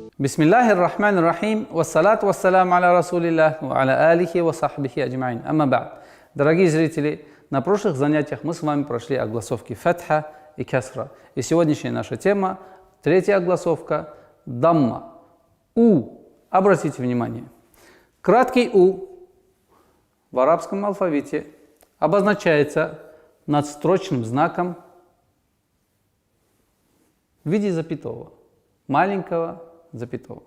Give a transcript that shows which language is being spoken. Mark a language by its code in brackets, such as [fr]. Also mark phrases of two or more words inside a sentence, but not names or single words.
[ar] بسم الله الرحمن الرحيم، والصلاة والسلام على رسول الله، وعلى آله وصحبه أجمعين. أما بعد. [ru] Дорогие зрители, на прошлых занятиях мы с вами прошли огласовки фатха и касра. И сегодняшняя наша тема – третья огласовка – дамма. У. Обратите внимание. Краткий У в арабском алфавите обозначается надстрочным знаком в виде запятого, маленького запятого.